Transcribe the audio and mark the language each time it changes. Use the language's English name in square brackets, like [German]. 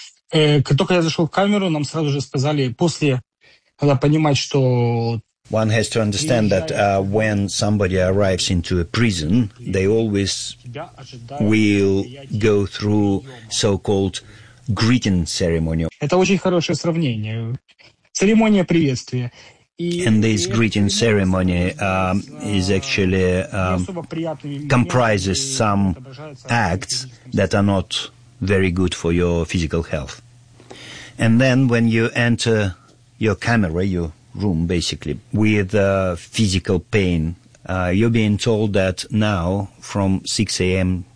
[English] One has to understand that when somebody arrives into a prison, they always will go through so-called greeting ceremony. [Russian] Это очень хорошее сравнение. Церемония приветствия. [English] And this greeting ceremony is actually comprises some acts that are not very good for your physical health. And then when you enter your camera, your room, basically, with physical pain, you're being told that now from 6 a.m.